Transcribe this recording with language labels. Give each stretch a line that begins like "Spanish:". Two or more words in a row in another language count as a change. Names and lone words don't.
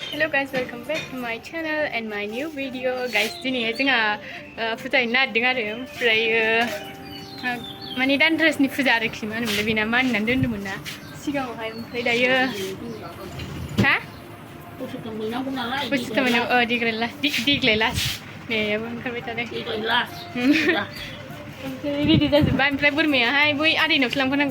English: guys, welcome back to my channel and my new video. Guys,
Bodo: दिनै जोंहा फुजा हैनो नागिरदों आरो ओमफ्राय माने दानद्रेसनि फुजा आरोखि मा होनोमोनलाय बेना मानिनानै दोन्दोंमोन ना सिगाङावहाय ओमफ्राय दायो हा बोसोरथामाव देग्लाय लास्ट बेयाबो ओंखारबाय थादों ओमफ्राय रेडि जाजोब्बाय ओमफ्राय बोरमायाहाय बै आदैनावसो लांफानांगौ